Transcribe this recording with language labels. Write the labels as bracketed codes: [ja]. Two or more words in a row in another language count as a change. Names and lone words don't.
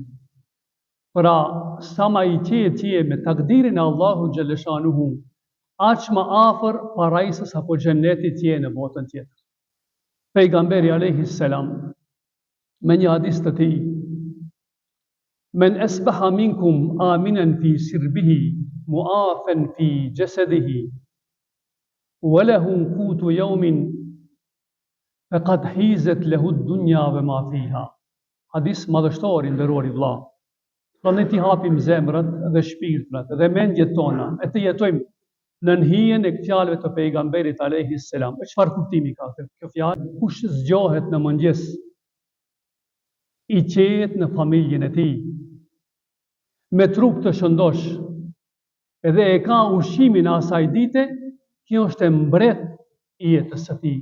[sq] Pra, sa ma i qetë që je me takdirin e Allahu xhalleshanuhu, aq më afër parajsës apo xhennetit je në botën tjetër. [ar] Pejgamberi alayhi salam [sq] me një hadis të tij: [ar] من أصبح منكم آمنا في سربه معافى في جسده وله قوت يوم فقد حيزت له الدنيا وما فيها. [sq] Hadis madhështor i nderuar i vëlla. Pra ne t'i hapim zemrat dhe shpirtrat dhe mendjet tona e të jetojmë në hijen e fjalëve të pejgamberit [ar] عليه السلام. [sq] E çfarë kuptimi ka kjo fjalë? Kush zgjohet në mëngjes, i qehet në familjen e tij, me trup të shëndosh, edhe e ka ushqimin e asaj dite, kjo është e mbret i jetës së tij.